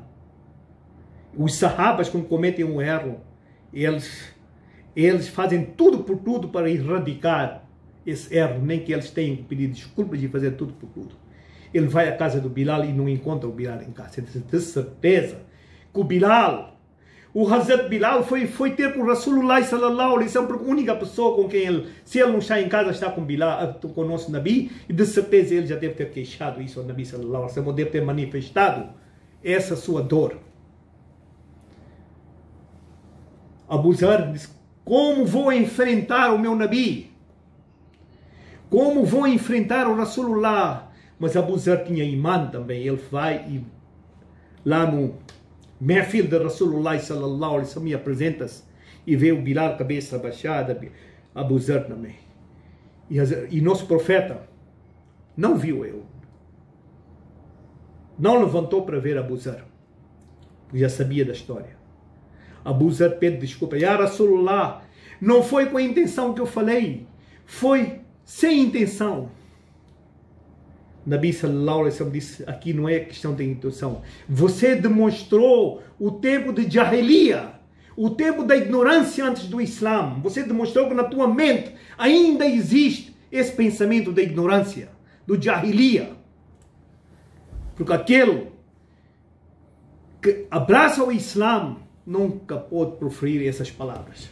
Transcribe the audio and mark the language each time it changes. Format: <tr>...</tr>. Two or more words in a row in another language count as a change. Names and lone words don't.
<pt>Os sahabas, quando cometem um erro, eles fazem tudo por tudo para erradicar esse erro, nem que eles tenham que pedir desculpas e fazer tudo por tudo. Ele vai à casa do Bilal e não encontra o Bilal em casa. Ele tem certeza que o Hazrat Bilal foi ter com o Rasulullah</pt> <ar>صلى الله عليه وسلم,</ar> <pt>porque a única pessoa com quem ele, se ele não está em casa, está com o nosso Nabi, e de certeza ele já deve ter queixado isso ao Nabi</pt> <ar>صلى الله عليه وسلم,</ar> <pt>ou deve ter manifestado essa sua dor. Abu Zar disse: como vou enfrentar o meu Nabi? Como vou enfrentar o Rasulullah? Mas Abu Zar tinha imã também. Ele vai e lá no Mehfil de Rasulullah</pt> <ar>صلى الله عليه وسلم</ar> <pt>apresenta-se e vê o Bilal cabeça abaixada, Abu Zar também. E nosso profeta não viu ele. Não levantou para ver Abu Zar, porque já sabia da história. Abu Zar pede desculpa.</pt> <ar>يا رسول الله,</ar> <pt>não foi com a intenção que eu falei, foi sem intenção. Nabi</pt> <ar>صلى الله عليه وسلم</ar> <pt>disse: aqui não é questão de intenção. Você demonstrou o tempo de Jahiliya, o tempo da ignorância antes do Islã. Você demonstrou que na tua mente ainda existe esse pensamento da ignorância, do Jahiliya. Porque aquele que abraça o Islã nunca pode proferir essas palavras.</pt>